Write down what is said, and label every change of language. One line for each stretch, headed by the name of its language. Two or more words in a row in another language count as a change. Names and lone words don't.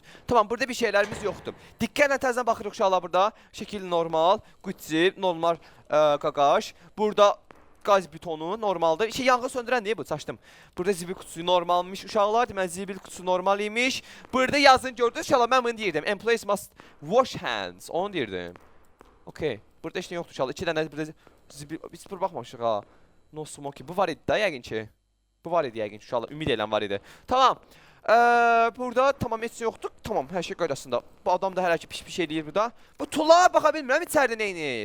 Azerbaijani: Tamam, burada bir şeylərimiz yoxdur. Diqqətlə təzdən baxırıq uşaqlar burada. Şəkil normal, Gucci, normal qaqaş. Burada qaz bitonu normaldır. Yanğı söndürən niyə bu? Çaşdım. Burada zibil kutusu normalmış uşaqlar. Deməli, zibil kutusu normal imiş. Burada yazın gördünüz uşaqlar, mən bunu deyirdim.
English: Employees must wash hands.
Azerbaijani: Onu deyirdim. Okey. Burada heç nə yoxdur uşaqlar. 2 dənə burada zibil... Biz bura baxmamışıq ha.
English: No smoking.
Azerbaijani: Bu var idi da yəqin ki. Bu var idi yəqin ki uşaqlar. Ümid edən var idi. Tamam. Burada tamam heç yoxdur. Tamam, hər şey qaydasında. Bu adam da hələ ki piş-piş eləyir burada. Bu tulağa baxa bilmirəm, içəridə neynir?